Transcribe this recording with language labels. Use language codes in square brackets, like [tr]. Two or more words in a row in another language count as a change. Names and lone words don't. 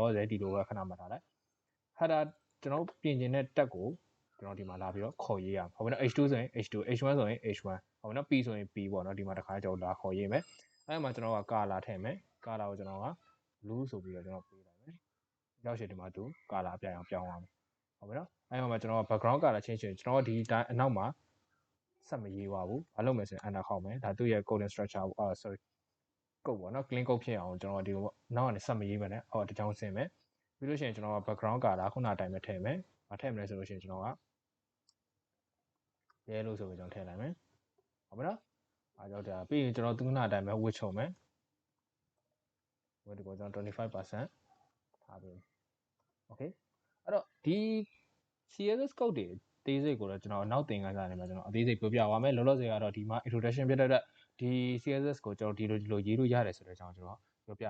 [my] လောဆယ်ဒီလိုပဲခဏမှတ်ထားလိုက် header ကျွန်တော်ပြင်ကျင်တဲ့တက်ကိုကျွန်တော်ဒီမှာလာပြီးတော့ခေါ်ရေးရအောင်ဟုတ်ပြီနော် h2 ဆိုရင် h2 h1 ဆိုရင် h1 ဟုတ်ပြီနော် p ဆို ရင် p ပေါ့နော်ဒီမှာတစ်ခါကျွန်တော်လာခေါ်ရေးမယ်အဲ့မှာကျွန်တော်က color ထည့်မယ် color ကိုကျွန်တော်က blue ဆိုပြီးတော့ကျွန်တော်ပေးလိုက်မယ်ရောက်ရှိဒီမှာသူ color ပြအောင်ပြောင်းအောင်ဟုတ်ပြီနော်အဲ့မှာကျွန်တော်က [en] background color change [my] ကျွန်တော်ဒီအနောက်မှာဆက်မရေးပါဘူးဘာလုပ်မလဲဆိုရင် enter ခေါက်မယ်ဒါသူ့ရဲ့ [en] coding structure sorry [my] ကုတ်ပေါ့နော် clean ကုတ်ဖြစ်အောင်ကျွန်တော်ဒီလိုနောက်ကနေဆက်မရေးမယ်နဲ့တချောင်းဆင်းမယ်ပြီးလို့ရှိရင်ကျွန်တော်က [en] background color [my] ခုနအတိုင်းပဲထည့်မယ်မထည့်မလဲဆိုလို့ရှိရင်ကျွန်တော်က yellow ဆိုပြီးကျွန်တော်ထည့်လိုက်မယ်ဟုတ်ပြီနော်အားကြောင့်ဒါပြီးရင်ကျွန်တော်ခုနအတိုင်းပဲ width ချုံမယ် width ကိုကျွန်တော် 25% ထားပေးမယ် okay အဲ့တော့ဒီ [en] CSS code [my] တွေအသေးစိတ်ကိုတော့ကျွန်တော်နောက်သင်ခန်းစာတွေမှာကျွန်တော်အသေးစိတ်ပြောပြပါမယ်လောလောဆယ်ကတော့ဒီမှာ introduction ဖြစ်တဲ့အတွက်ဒီ CSS ကိုကျွန်တော်ဒီလိုရေးလို့ရတယ်ဆိုတဲ့အကြောင်းကျွန်တော်ပြောပြတာ